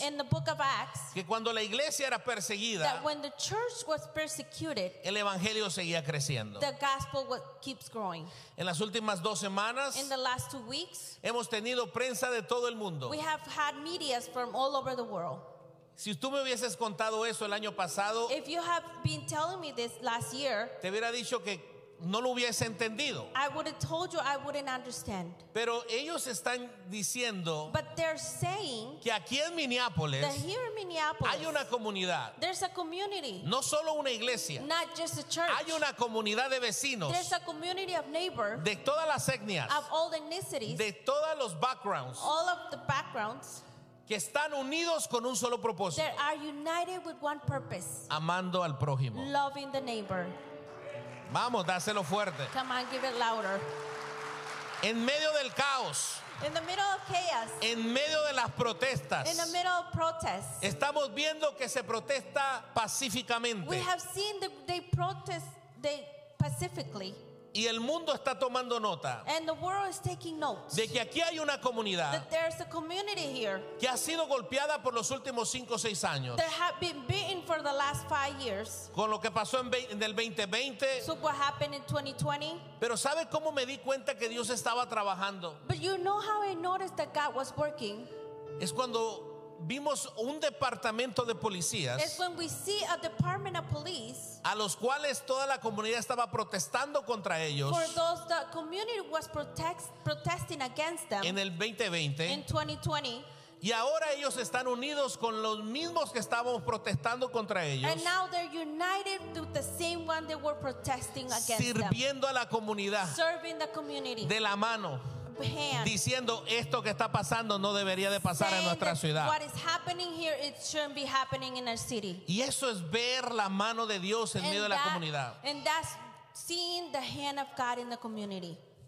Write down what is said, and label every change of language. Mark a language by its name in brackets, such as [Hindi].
[English] In the book of Acts. [Spanish] Que cuando la iglesia era perseguida. [English] That when the church was persecuted. [Spanish] El evangelio seguía creciendo. [English] The gospel keeps growing. [Spanish] En las últimas dos semanas. [English] In the last 2 weeks. [Spanish] Hemos tenido prensa de todo el mundo. [English] We have had media from all over the world. [Spanish] Si tú me hubieses contado eso el año pasado, [English] if you have been telling me this last year, [Spanish] te hubiera dicho que no lo hubiese entendido. [English] I would have told you I wouldn't understand. [Spanish] Pero ellos están diciendo, [English] but they're saying, [Spanish] que aquí en Minneapolis, [English] that here in Minneapolis, [Spanish] hay una comunidad, [English] there's a community, [Spanish] no solo una iglesia, [English] not just a church, [Spanish] hay una comunidad de vecinos, [English] there's a community of neighbors, [Spanish] de todas las etnias, [English] of all the ethnicities, [Spanish] de todos los backgrounds, [English] all of the backgrounds, [Spanish] que están unidos con un solo propósito. [English] They are united with one purpose. [Spanish] Amando al prójimo. [English] Loving the neighbor. [Spanish] Vamos, dáselo fuerte. [English] Come on, give it louder. [Spanish] En medio del caos. [English] In the middle of chaos. [Spanish] En medio de las protestas. [English] In the middle of protests. [Spanish] Estamos viendo que se protesta pacíficamente. [English] We have seen that they protest they pacifically. [Spanish] Y el mundo está tomando nota. [English] And the world is taking notes. [Spanish] De que aquí hay una comunidad. [English] That there's a community here. [Spanish] Que ha sido golpeada por los últimos 5 o 6 años. [English] That have been beaten for the last 5 years. [Spanish] Con lo que pasó en el 2020. [English] So what happened in 2020. [Spanish] Pero ¿sabes cómo me di cuenta que Dios estaba trabajando? [English] But you know how I noticed that God was working. [Spanish] Es cuando vimos un departamento de policías. [English] It's when we see a department of police. [Spanish] A los cuales toda la comunidad estaba protestando contra ellos. [English] For those the community was protesting against them. [Spanish] En el 2020. [English] In 2020. [Spanish] Y ahora ellos están unidos con los mismos que estábamos protestando contra ellos. [English] And now they're united with the same one they were protesting against. [Spanish] Sirviendo [English] them. [Spanish] A la comunidad. [English] Serving the community. [Spanish] De la mano. [English] Hand. [Spanish] Diciendo esto que está pasando no debería de pasar [English] saying [Spanish] en nuestra ciudad. [English] What is happening here, it shouldn't be happening in our city. [Spanish] Y eso es ver la mano de Dios en [English] and [Spanish] medio de la comunidad. [English] And that's seeing the hand of God in the community.